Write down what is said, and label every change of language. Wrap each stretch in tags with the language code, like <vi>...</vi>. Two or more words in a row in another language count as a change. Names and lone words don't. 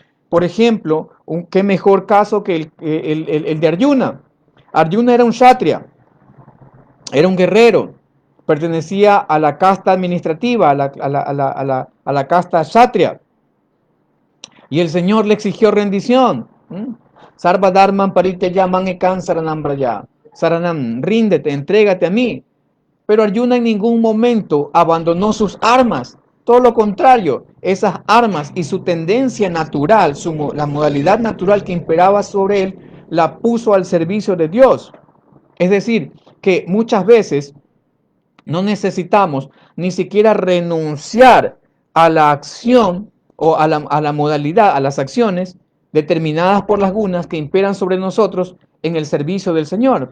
<es>Por ejemplo, qué mejor caso que el de Arjuna. Arjuna era un kshatriya, era un guerrero, pertenecía a la casta administrativa, a la casta kshatriya, y el Señor le exigió rendición.</es> <sa>Sarva dharman parityajaman ekam saranam braya.</sa> <es>Saranam, ríndete, entrégate a mí. Pero Arjuna en ningún momento abandonó sus armas. Todo lo contrario, esas armas y su tendencia natural, la modalidad natural que imperaba sobre él, la puso al servicio de Dios. Es decir, que muchas veces no necesitamos ni siquiera renunciar a la acción o a la modalidad, a las acciones determinadas por las gunas que imperan sobre nosotros en el servicio del Señor.</es>